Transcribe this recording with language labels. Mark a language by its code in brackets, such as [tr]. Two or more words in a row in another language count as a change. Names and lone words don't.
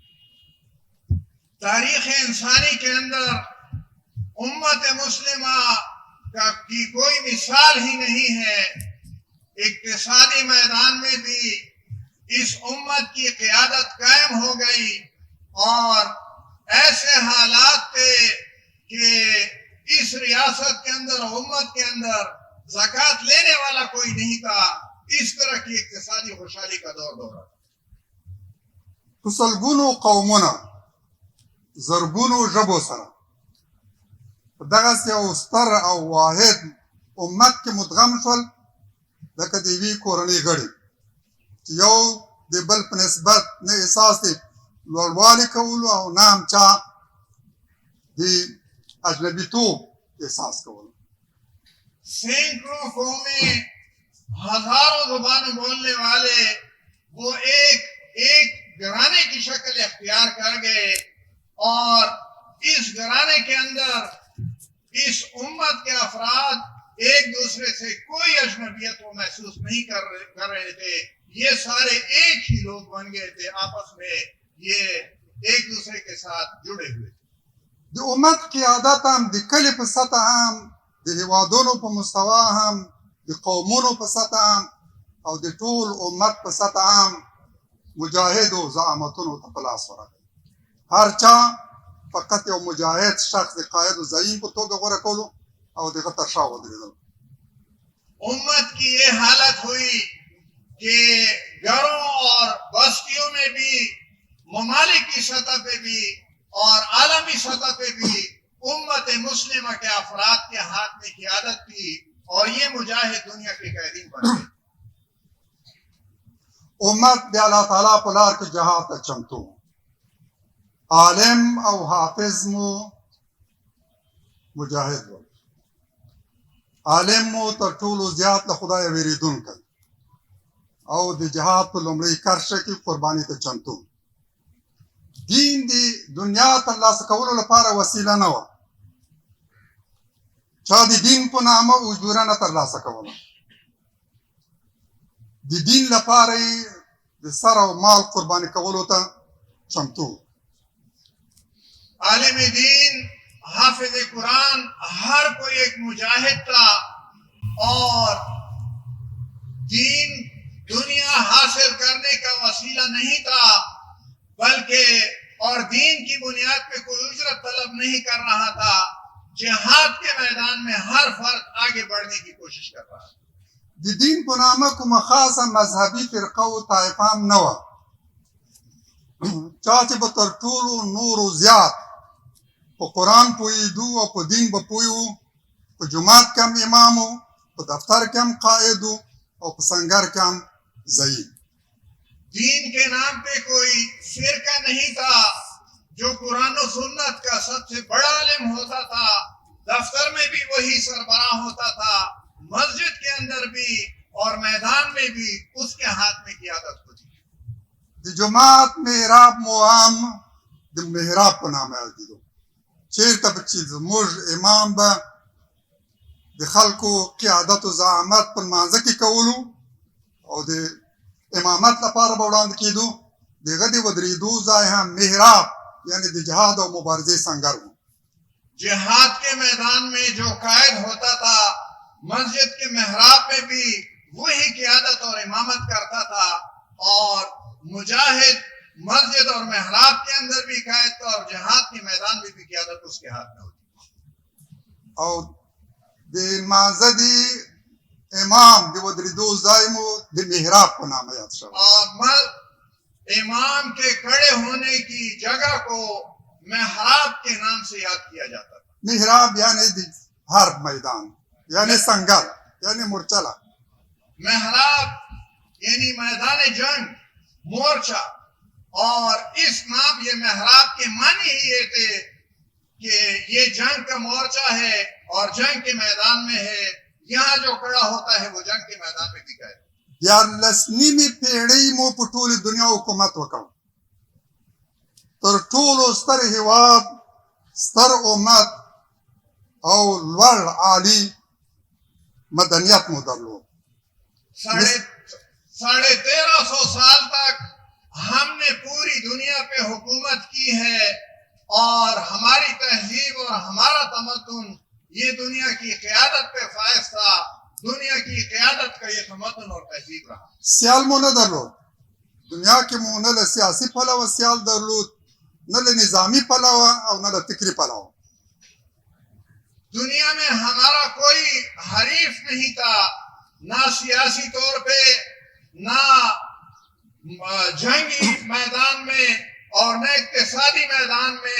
[ur] تاریخ انسانی کے اندر امت مسلمہ کی کوئی مثال ہی نہیں ہے. اقتصادی میدان میں بھی اس امت کی قیادت قائم ہو گئی، اور ایسے حالات تھے کہ اس ریاست کے اندر، امت کے اندر زکوٰۃ لینے والا کوئی نہیں تھا. اس طرح کی اقتصادی خوشحالی کا دور تھا. [ps] په سلګونو قومونه، زرګونو ژبو سره په دغسې یو ستر او واحد امت کې مدغم شول، لکه د یوې کورنۍ غړي چې یو د بل په نسبت نه احساس د لوړوالي کولو او نه هم چا د اجنبیتوب احساس کول. [ur] سینکڑوں قومیں، ہزاروں زبانیں بولنے والے وہ ایک گھرانے کی شکل اختیار کر گئے، اور اس گھرانے کے اندر اس امت کے افراد ایک دوسرے سے کوئی اجنبیت وہ محسوس نہیں کر رہے تھے. یہ سارے ایک ہی لوگ بن گئے تھے، آپس میں یہ ایک دوسرے کے ساتھ جڑے ہوئے تھے. [ps] د امت قیادت هم د کلي په سطح هم، د هیوادونو په مستوا هم، د قومونو په سطح هم، او د ټول امت په سطح هم مجاهدو زعامتونو ته په لاس ورغی. هر چا فقط یو مجاهد شخص د قائد و زعیم په توګه غوره کولو او دغه تر شا ودرېدل. [ur] امت کی یہ حالت ہوئی کہ گھروں اور بستیوں میں بھی، ممالک کی سطح پہ بھی اور عالمی سطح پہ بھی امت مسلمہ کے افراد کے ہاتھ میں قیادت تھی، اور یہ مجاہد دنیا کے قائدین بن گئے. [ps] امت د الله تعالی په لار کې جهاد ته چمتو. عالم او حافظ مو مجاهد و. عالم مو تر ټولو زیات له خدای ویریدونکی او د جهاد په لومړۍ کرښه کې قرباني ته چمتو. دین دی دنیا ترلاسه کولو لپاره وسیله نه وه. چا د دین په نامه اجوره نه ترلاسه کوله. د دین لپاره یې د سر او مال قرباني کولو ته چمتو. [ur] عالم دین، حافظ قرآن، ہر کوئی ایک مجاہد تھا، اور دین دنیا حاصل کرنے کا وسیلہ نہیں تھا، بلکہ اور دین کی بنیاد پہ کوئی اجرت طلب نہیں کر رہا تھا. جہاد کے میدان میں ہر فرد آگے بڑھنے کی کوشش کر رہا تھا. [ps] د دین په نامه کومه خاصه مذهبي فرقه او طایفه هم نه وه. چا چې به تر ټولو نورو زیات په قرآن پوهېدو او په دین به پوه و، په جومات کې هم امام و، په دفتر کې هم قائد و، او په سنگر کې هم ضعیف. [ur] دین کے نام پہ کوئی فرقہ نہیں تھا. جو قرآن و سنت کا سب سے بڑا عالم ہوتا تھا، دفتر میں بھی وہی سربراہ ہوتا تھا، مسجد کے اندر بھی اور میدان میں بھی اس کے ہاتھ میں قیادت ہوتی. [ps] د جومات محراب مو هم د محراب په نامه یادېدو. چېرته به چې زموږ امام به د خلکو قیادت و زعامت په لمانځه کې کولو او د امامت لپاره به وړاندې کېدو، د هغه د ودرېدو ځای هم محراب یعنی د جهاد او مبارزې سنگر و. [ur] جہاد کے میدان میں جو قائد ہوتا تھا، مسجد کے محراب میں بھی وہی قیادت اور امامت کرتا تھا، اور مجاہد مسجد اور محراب کے اندر بھی قائد تھا، اور جہاد کے میدان میں بھی قیادت اس کے ہاتھ میں ہوتی. [ps] او د لمانځه د امام د ودرېدو ځای مو د محراب په نامه یاد شوی. [ur] اور امام کے کھڑے ہونے کی جگہ کو محراب کے نام سے یاد کیا جاتا تھا. [ps] محراب یعنی د حرب میدان، یعنی سنگر، یعنی مورچلہ. [ur] محراب یعنی میدان جنگ، مورچہ. اور اس نام یہ محراب کے معنی ہی یہ تھے کہ یہ جنگ کا مورچہ ہے اور جنگ کے میدان میں ہے. یہاں جو کھڑا ہوتا ہے وہ جنگ کے میدان میں بھی گئے. [ps] 14 پېړۍ مو په ټولې دنیا حکومت وکړ. تر ټولو ستر هیواد، ستر امت او لوړ عالی مدنیت مو درلود. [ur] 1350 سال تک ہم نے پوری دنیا پہ حکومت کی ہے، اور ہماری تہذیب اور ہمارا تمدن یہ دنیا کی قیادت پہ فائز تھا. دنیا کی قیادت کا یہ تمدن اور تہذیب رہا. [ps] سیال مو نه درلود. دنیا کې مو نه له سیاسي پلوه سیال درلود، نه له نظامی پلوه او نه له فکري پلوه. [ur] دنیا میں ہمارا کوئی حریف نہیں تھا، نہ سیاسی طور پہ، نہ جنگی میدان میں اور نہ اقتصادی میدان میں.